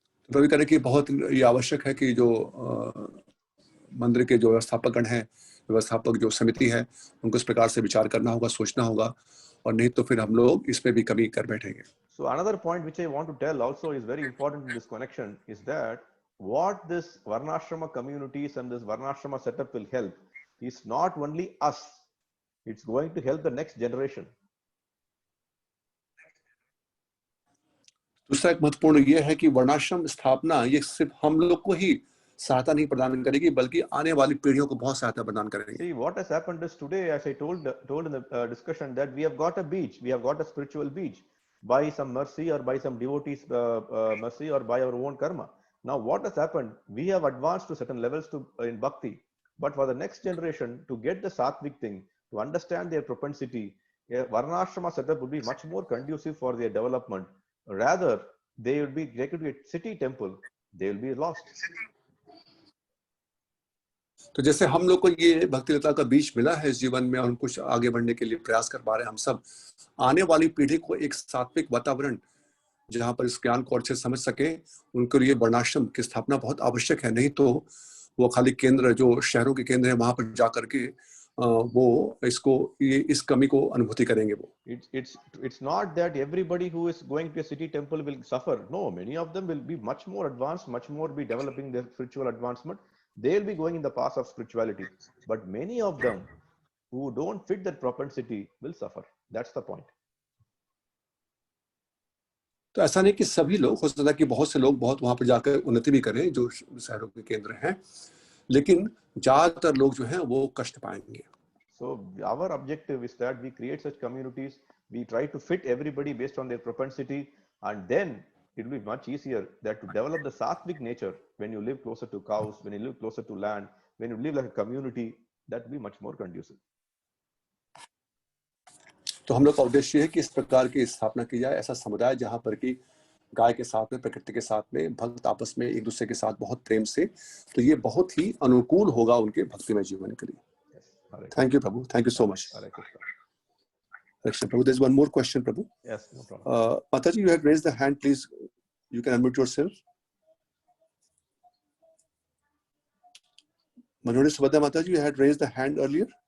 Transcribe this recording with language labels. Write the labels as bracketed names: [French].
[Hindi] प्रभु करें कि बहुत ये आवश्यक है कि जो मंदिर के जो व्यवस्थापकगण हैं, व्यवस्थापक जो समिति है, उनको इस प्रकार से विचार करना होगा, सोचना होगा, और नहीं तो फिर हम लोग इसमें भी कमी कर बैठेंगे। [English] So another point which I want to tell also is very important in this connection is that what this Varnashrama communities and this Varnashrama setup will help is not only us, it's going to help the next generation. [Hindi] दूसरा एक महत्वपूर्ण ये है कि वर्णाश्रम स्थापना ये सिर्फ हम लोग को ही सहायता नहीं प्रदान करेगी, बल्कि आने वाली पीढ़ियों को बहुत सहायता प्रदान करेगी। [English] See, what has happened is today, as I told in the discussion, that we have got a beach, we have got a spiritual beach by some mercy or by some devotees' mercy or by our own karma. Now, what has happened? We have advanced to certain levels in bhakti, but for the next generation to get the sattvic thing, to understand their propensity, a varnashrama setup would be much more conducive for their development. Rather, they could be a city temple, they will be lost. [Hindi] तो जैसे हम लोग को ये भक्तिलता का बीज मिला है इस जीवन में और कुछ आगे बढ़ने के लिए प्रयास कर पा रहे हैं, हम सब आने वाली पीढ़ी को एक सात्विक वातावरण जहां पर इस ज्ञान को अच्छे से समझ सके, उनके लिए वर्णाश्रम की स्थापना बहुत आवश्यक है। नहीं तो वो खाली केंद्र जो शहरों के केंद्र है वहां पर जाकर के वो इस कमी को अनुभूति करेंगे। वो [English] it's not that everybody who is going to a city temple will suffer. No, many of them will be much more advanced, much more be developing their spiritual advancement. They'll be going in the path of spirituality, but many of them who don't fit that propensity will suffer. That's the point. [Hindi] तो ऐसा नहीं कि सभी लोग, हो सकता है कि बहुत से लोग बहुत वहां पर जाकर उन्नति भी करें जो शहरों के केंद्र हैं, लेकिन ज्यादातर लोग जो हैं वो कष्ट पाएंगे। [English] So our objective is that we create such communities, we try to fit everybody based on their propensity, and then it will be much easier that to develop the sattvic nature when you live closer to cows, when you live closer to land, when you live like a community, that will be much more conducive. [Hindi] तो हम लोग का उद्देश्य है कि इस प्रकार की स्थापना की जाए, ऐसा समुदाय जहां पर कि गाय के साथ में, प्रकृति के साथ में, भक्त आपस में एक दूसरे के साथ बहुत प्रेम से, तो ये बहुत ही अनुकूल होगा उनके भक्तिमय जीवन के लिए। [English] Thank you, Prabhu. Thank you so much. Hare Krishna. Krishna, Prabhu, there's one more question, Prabhu. Yes, no problem. Mataji, you had raised the hand. Please, you can unmute yourself. Manori Subhadra Mataji, you had raised the hand earlier.